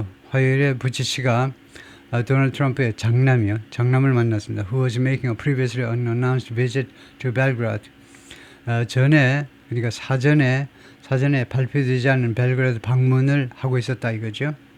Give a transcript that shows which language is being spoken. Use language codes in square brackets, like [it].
[ko] 화요일에 부치치가 도널드 트럼프의 장남을 만났습니다. [en] Who was making a previously unannounced visit to Belgrade. [ko] 그러니까 사전에 발표되지 않은 벨그라드 방문을 하고 있었다 이거죠.